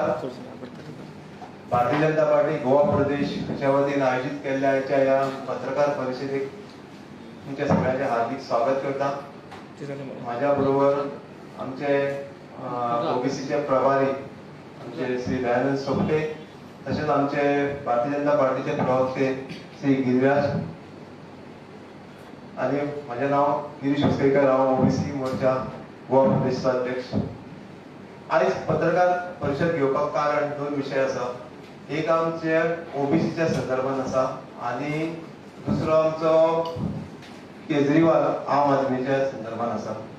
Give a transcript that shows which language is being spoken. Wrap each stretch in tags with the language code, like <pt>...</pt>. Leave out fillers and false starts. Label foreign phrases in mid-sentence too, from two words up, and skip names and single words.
<mr>भारतीय जनता पार्टी गोवा प्रदेशच्या वतीने आयोजित केलेल्या या पत्रकार परिषदेत तुमच्या सगळ्यांचे हार्दिक स्वागत करता. माझ्या बरोबर आमचे ओबीसीचे प्रभारी आमचे श्री दयानंद सोपटे, तसेच आमचे भारतीय जनता पार्टीचे प्रवक्ते श्री गिरीराज आणि माझे नाव गिरीश उसळकर राव, ओबीसी मोर्चा गोवा प्रदेशचा अध्यक्ष.</mr> <kok>आज पत्रकार परिषद घेवपाक कारण दोन विषय आसा. एक आमचे ओबीसीच्या संदर्भात आसा आणि दुसरो आमचो केजरीवाल आम आदमीच्या संदर्भात आसा.</kok>